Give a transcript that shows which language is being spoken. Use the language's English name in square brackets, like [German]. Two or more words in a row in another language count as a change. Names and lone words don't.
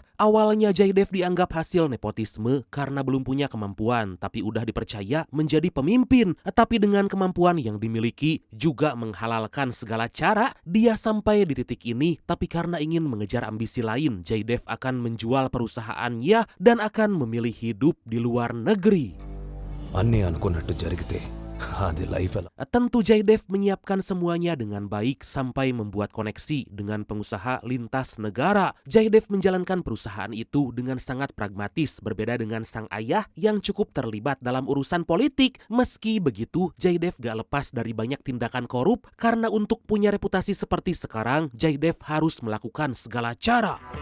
[Indonesian] Awalnya Jaydev dianggap hasil nepotisme karena belum punya kemampuan, tapi udah dipercaya menjadi pemimpin. Tapi dengan kemampuan yang dimiliki juga menghalalkan segala cara, dia sampai di titik ini. Tapi karena ingin mengejar ambisi lain, Jaydev akan menjual perusahaannya dan akan memilih hidup di luar negeri. [Telugu] అన్నీ అనుకున్నట్టు జరిగితే అది లైఫ్ ఎలా? [Indonesian] Tentu Jaydev menyiapkan semuanya dengan baik sampai membuat koneksi dengan pengusaha lintas negara. Jaydev menjalankan perusahaan itu dengan sangat pragmatis, berbeda dengan sang ayah yang cukup terlibat dalam urusan politik. Meski begitu, Jaydev gak lepas dari banyak tindakan korup karena untuk punya reputasi seperti sekarang, Jaydev harus melakukan segala cara.